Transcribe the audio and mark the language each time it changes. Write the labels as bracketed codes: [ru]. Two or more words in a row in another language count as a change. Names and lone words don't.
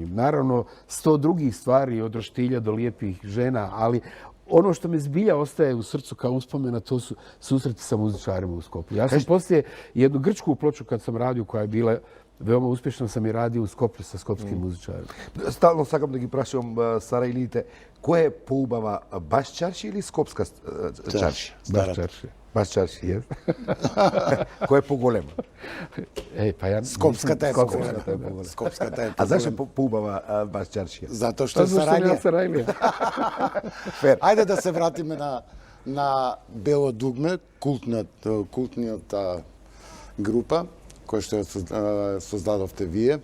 [sr] Naravno, 100 drugih stvari od roštilja do lijepih žena, ali ono što me zbilja ostaje u srcu kao uspomena, to su susreti sa muzičarima u Skoplju. Ja sam poslije jednu grčku ploču kad sam radio, koja je bila veoma uspješno, sam i radio u Skoplju sa skopskim muzičarima. [mk] Стално сакам да ги прашувам сарајлиите, кој е поубава, баш чарши или скопска чарши? [sr] Baš čaršija. [mk] Бас чарши, Кој е поголема? Па ја... Скопската е Скопската поголема. Скопската е А зашто поголема. поубава Бас чаршија? Затоа што е Зашто Сарајлија. ја Сарајлија? Ајде да се вратиме на Бело дугме, култниот група, која што ја создадовте вие.